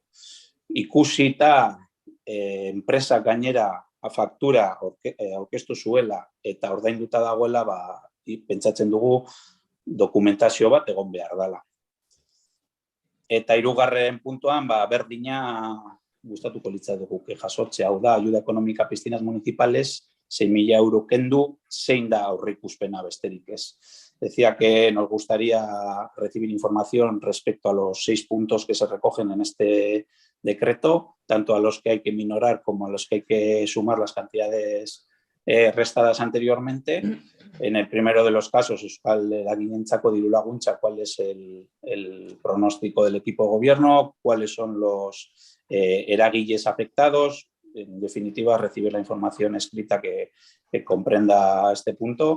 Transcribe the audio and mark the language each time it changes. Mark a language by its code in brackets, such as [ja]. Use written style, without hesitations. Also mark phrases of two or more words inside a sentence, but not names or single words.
[eu] Ikusita enpresak gainera faktura aurkeztu zuela eta ordainduta dagoela, pentsatzen dugu dokumentazio bat egon behar dela. Eta hirugarren puntuan, berdina gustatuko litzaizuke jasotzea, hau da, [es] ayuda económica a piscinas municipales, [eu] 6.000 euro kendu, zein da aurreikuspena besterik ez. [es] Decía que nos gustaría recibir información respecto a los 6 puntos que se recogen en este decreto, tanto a los que hay que minorar como a los que hay que sumar las cantidades restadas anteriormente. En el primero de los casos, [eu] Euskal Eragileentzako diru laguntza, [es] cuál es el pronóstico del equipo de gobierno, cuáles son los eragiles afectados, en definitiva, recibir la información escrita que comprenda este punto.